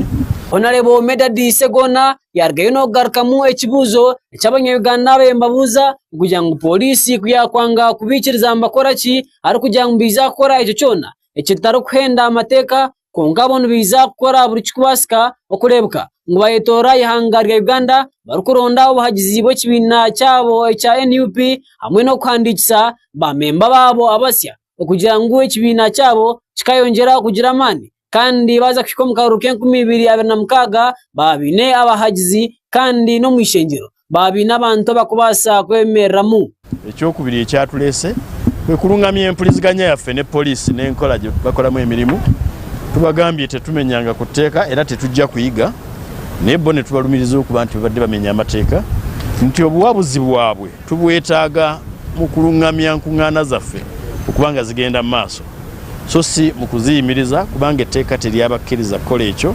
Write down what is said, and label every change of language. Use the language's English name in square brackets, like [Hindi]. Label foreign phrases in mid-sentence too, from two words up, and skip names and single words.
[Nyankole] Honorable Mededi Segona yargayo n'okugarukamu ekibuuzo eky'abanyayuganda bembabuuza kugira ngu polisi kuyakwanga kubikiriza mbakora ki ari kugira ngu biza kukora ekyo kyona ekitari kuhenda amateeka konka bono biza kukora buri kikubasika okurebuka ngo bayetora ihanga rya Uganda barukuronda obuhagizi bw'ekibiina kyabo ekya NUP hamwe n'okuhandikisa bamemba babo abasya okugira ngu ekibiina kyabo kikayongera kugira amani kandi baza kushika mu karuru k'2026 babine abahagizi kandi no mwishenjero babine abantu bakubasa kwemereramu. [Ganda] Ekyokubiri ekyatulese kwe kulungamya empuliziganya yaffe ne polisi n'enkola gye bakolamu emirimu tubagambye tetumenyanga ku tteeka era tetujja kuyiga naye bo ne tubalumiriza okuba nti babadde bamenya amateeka nti obuwabuzi bwabwe tubwetaaga mu kulungamya nkuŋŋaana zaffe okubanga zigenda mu maaso so si mu kuziyimiriza kubanga etteeka teryabakkiriza kukola ekyo.